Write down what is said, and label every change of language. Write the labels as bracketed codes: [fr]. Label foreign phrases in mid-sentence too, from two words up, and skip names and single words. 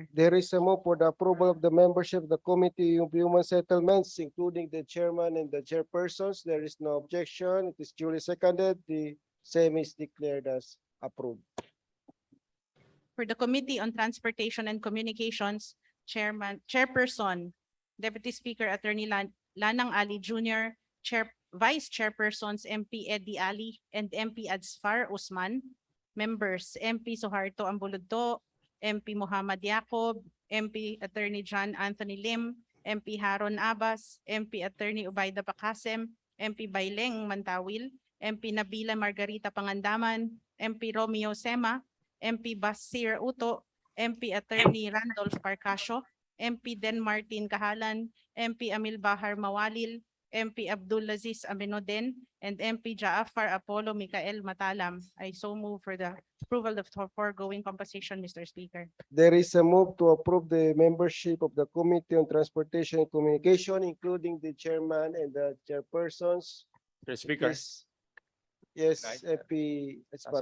[en] There is a move for the approval of the membership of the Committee of Human Settlements, including the chairman and the chairpersons. There is no objection. It is duly seconded. The same is declared as approved. For the Committee on Transportation and Communications, Chairperson, Deputy Speaker Attorney Lanang Ali Jr., Vice Chairpersons MP Eddie Ali and MP Adsfar Usman, members MP Suharto Ambulodto, MP Muhammad Yacob, MP Attorney John Anthony Lim, MP Haron Abbas, MP Attorney Ubaida Pakasem, MP Baileng Mantawil, MP Nabila Margarita Pangandaman, MP Romeo Sema, MP Basir Uto, MP Attorney Randolph Parcasio, MP Den Martin Kahalan, MP Amil Bahar Mawalil, MP Abdulaziz Aminoden, and MP Jaafar Apollo Mikael Matalam. I so move for the approval of the foregoing composition, Mr. Speaker. There is a move to approve the membership of the Committee on Transportation and Communication, including the chairman and the chairpersons. Mr. Speaker, Yes, Right. MP Adsfar